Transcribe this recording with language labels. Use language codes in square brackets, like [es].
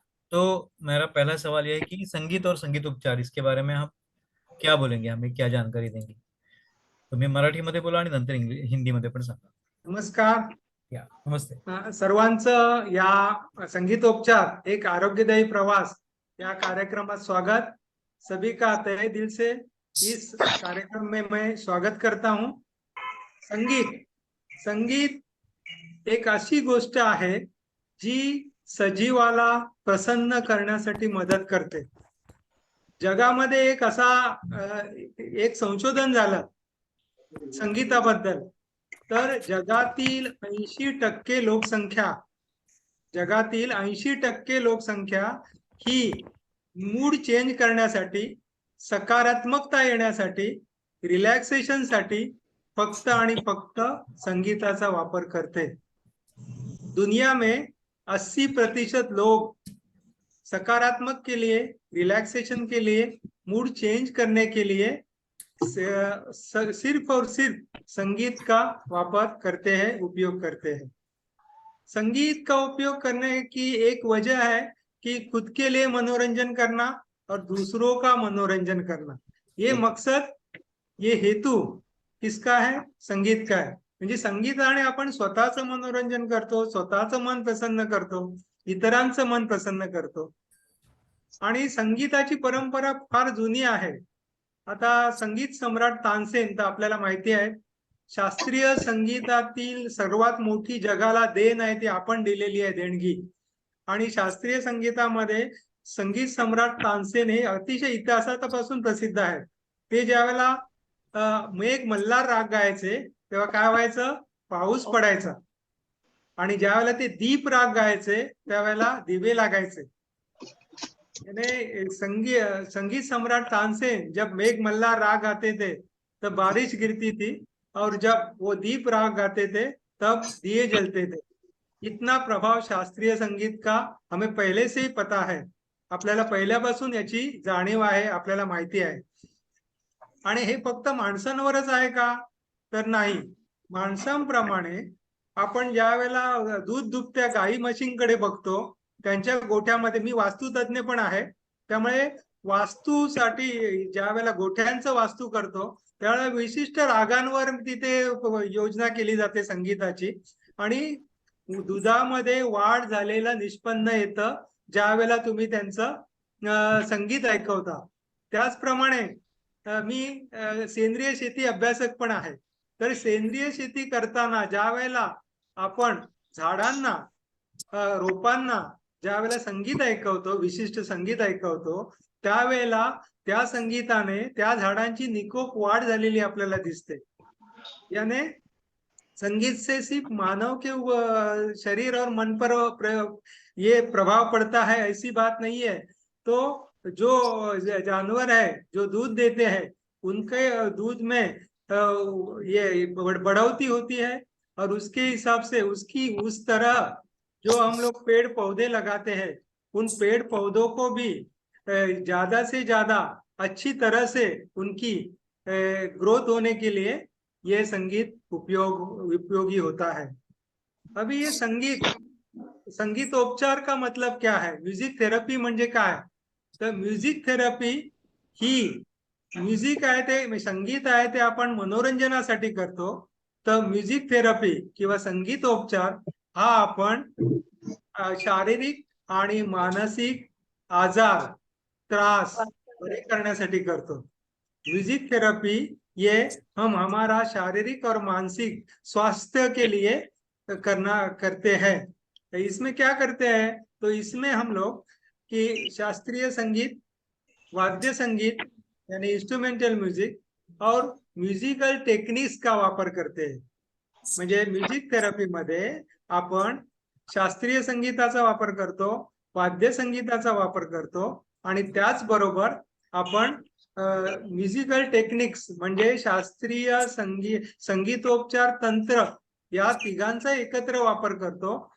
[hi] तो मेरा पहला सवाल यह है कि संगीत और संगीत उपचार, इसके बारे में आप क्या बोलेंगे, हमें क्या जानकारी देंगे? [mr] तुम्ही मराठीमध्ये बोला आणि नंतर हिंदीमध्ये पण सांगा. नमस्कार. या नमस्ते. सर्वांचं या संगीतोपचार एक आरोग्यदायी प्रवास या कार्यक्रमात स्वागत. [hi] सभी का तहे दिल से इस कार्यक्रम में मैं स्वागत करता हूं. [mr] संगीत एक अशी गोष्ट आहे जी सजीवाला प्रसन्न करण्यासाठी मदत करते. जगामध्ये एक असा एक संशोधन झालं संगीताबद्दल. तर जगातील 80% लोकसंख्या ही मूड चेंज करण्यासाठी, सकारात्मकता येण्यासाठी, रिलॅक्सेशन साठी फक्त आणि फक्त संगीताचा वापर करते. [hi] दुनिया में 80% लोग सकारात्मक के लिए, रिलैक्सेशन के लिए, मूड चेंज करने के लिए सिर्फ और सिर्फ संगीत का वापर करते हैं, उपयोग करते हैं. संगीत का उपयोग करने की एक वजह है कि खुद के लिए मनोरंजन करना और दूसरों का मनोरंजन करना. ये मकसद, ये हेतू किसका है? संगीत का है. [mr] म्हणजे संगीताने आपण स्वतःचं मनोरंजन करतो, स्वतःचं मन प्रसन्न करतो, इतरांचं मन प्रसन्न करतो. आणि संगीताची परंपरा फार जुनी आहे. आता संगीत सम्राट तानसेन तर आपल्याला माहिती आहे, शास्त्रीय संगीतातील सर्वात मोठी जगाला देण आहे ती आपण दिलेली आहे, देणगी. आणि शास्त्रीय संगीतामध्ये संगीत सम्राट तानसेन हे अतिशय इतिहासापासून प्रसिद्ध आहेत. ते ज्यावेळेला मेघ मल्हार राग गायचे तेव्हा काय व्हायचं? पाऊस पडायचा. आणि ज्यावेळेला ते दीप राग गायचे त्यावेळेला दिवे लागायचे. [hi] संगीत सम्राट तानसेन जब मेघ मल्हार राग गाते थे तब बारिश गिरती थी, और जब वो दीप राग गाते थे तब दिए जलते थे. इतना प्रभाव शास्त्रीय संगीत का हमें पहले से ही पता है. [mr] आपल्याला पहिल्यापासून याची जाणीव आहे, आपल्याला माहिती आहे. आणि हे फक्त माणसांवरच आहे का? तर नाही. माणसांप्रमाणे आपण ज्या वेळेला दूध दुभत्या गाई म्हशींकडे बघतो, त्यांच्या गोठ्यामध्ये, मी वास्तुतज्ञ पण आहे त्यामुळे वास्तूसाठी ज्या वेळेला गोठ्यांचं वास्तू करतो त्यावेळेला विशिष्ट रागांवर तिथे योजना केली जाते संगीताची. आणि दुधामध्ये वाढ झालेलं निष्पन्न येतं ज्या वेळेला तुम्ही त्यांचं संगीत ऐकवता. त्याचप्रमाणे मी सेंद्रिय शेती अभ्यासक पण आहे. तर सेंद्रिय शेती करताना ज्या वेळेला आपण झाडांना, रोपांना ज्या वेळेला संगीत ऐकवतो, विशिष्ट संगीत ऐकवतो, त्यावेळेला त्या संगीताने त्या झाडांची निकोप वाढ झालेली आपल्याला दिसते. [hi] याने संगीत से सिर्फ मानव के शरीर और मन पर ये प्रभाव पड़ता है ऐसी बात नहीं है. तो जो जानवर है जो दूध देते हैं उनके दूध में ये बढ़ोतरी होती है, और उसके हिसाब से उस तरह जो हम लोग पेड़ पौधे लगाते हैं उन पेड़ पौधों को भी ज्यादा से ज्यादा अच्छी तरह से उनकी ग्रोथ होने के लिए ये संगीत उपयोगी होता है. अभी ये संगीतोपचार का मतलब क्या है? [mr] म्युझिक थेरपी म्हणजे काय? तर म्युझिक थेरपी ही म्युझिक आहे ते, संगीत आहे ते आपण मनोरंजनासाठी करतो. तर म्युझिक थेरपी किंवा संगीतोपचार हा आपण शारीरिक आणि मानसिक आजार, त्रास बरे करण्यासाठी करतो. [hi] म्यूजिक थेरेपी ये हम हमारा शारीरिक और मानसिक स्वास्थ्य के लिए करते हैं. तो इसमें क्या करते हैं? तो इसमें हम लोग कि शास्त्रीय संगीत, वाद्य संगीत यानी इंस्ट्रूमेंटल म्यूजिक और म्युझिकल टेक्निक्स का वापर करते हैं. [mr] म्हणजे म्युझिक थेरपी मध्ये आपण शास्त्रीय संगीताचा वापर करतो, वाद्य संगीताचा वापर करतो, आणि त्याचबरोबर आपण म्युझिकल टेक्निक्स म्हणजे शास्त्रीय संगीतोपचार तंत्र या तिघांचा एकत्र वापर करतो.